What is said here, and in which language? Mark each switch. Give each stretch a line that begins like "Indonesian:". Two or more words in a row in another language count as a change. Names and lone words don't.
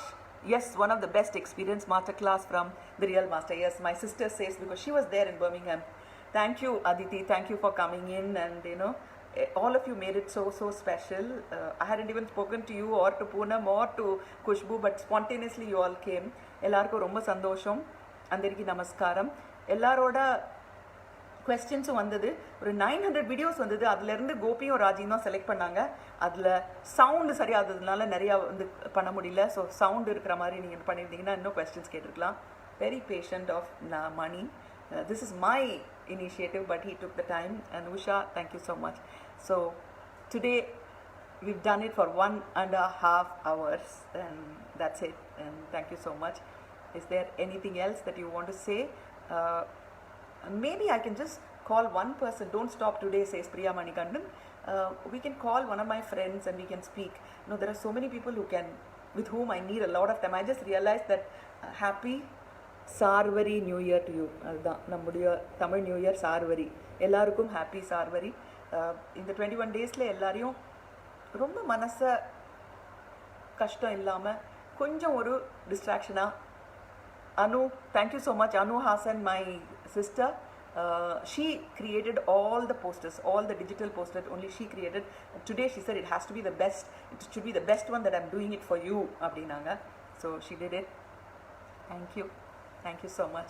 English: Yes, one of the best experience masterclass from the Real Master. Yes, my sister says because she was there in Birmingham. Thank you, Aditi. Thank you for coming in, and all of you made it so special. I hadn't even spoken to you or to Poonam or to Kushbu, but spontaneously you all came.
Tamil: எல்லார்க்கு ரொம்ப சந்தோஷம்.
Telugu: అందరికీ నమస్కారం.
Tamil: எல்லாரோட questions வந்தது. ஒரு 900 வீடியோஸ் வந்தது. அதுல இருந்து கோபியும் ராஜியும் தான் செலக்ட் பண்ணாங்க. அதுல சவுண்ட் சரியாததுனால நிறைய வந்து பண்ண முடியல. ஸோ சவுண்ட் இருக்கிற மாதிரி நீங்க பண்ணியிருந்தீங்கன்னா இன்னும் questions கேட்டிருக்கலாம்.
English: Very patient of Mani. This is my initiative, but he took the time. And Usha, thank you so much. So today we've done it for 1.5 hours, and that's it. And thank you so much. Is there anything else that you want to say? Maybe I can just call one person. Don't stop today, says Priya Manikandan. We can call one of my friends and we can speak. There are so many people with whom I need a lot of time. I just realized that happy Sarvari New Year to you.
Tamil: அதுதான் நம்முடைய தமிழ்
English: new year
Tamil: சார்வரி. எல்லாருக்கும் ஹாப்பி சார்வரி. இந்த 21 டேஸில் எல்லாரையும் ரொம்ப மனசை கஷ்டம் இல்லாமல் கொஞ்சம் ஒரு டிஸ்ட்ராக்ஷனாக
English: Anu, thank you so much. Anu Hassan, my sister, she created all the posters, all the digital posters, only she created. Today she said it has to be the best, it should be the best one that I'm doing it for you, Abdinanga. So she did it. Thank you. Thank you so much.